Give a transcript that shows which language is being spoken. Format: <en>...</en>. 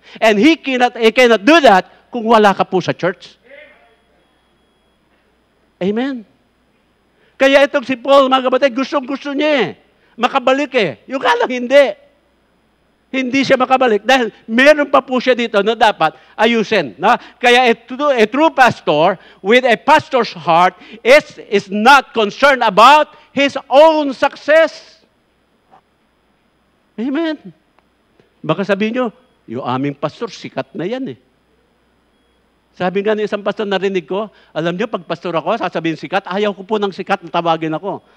<en>And he cannot do that</en> <tl>kung wala ka po sa church. Amen. Kaya itong si Paul, mga kapatid, gustong-gusto niya makabalik Yung kalang hindi. Hindi siya makabalik dahil meron pa po siya dito na dapat ayusin. Kaya</tl> <en>a true pastor with a pastor's heart is not concerned about his own success. Amen.</en> <tl>Baka sabihin nyo, yung aming pastor, sikat na yan Sabi nga ng isang pastor, narinig ko, alam niyo, pag pastor ako, sasabihin sikat, ayaw ko po ng sikat na tawagin ako.</tl>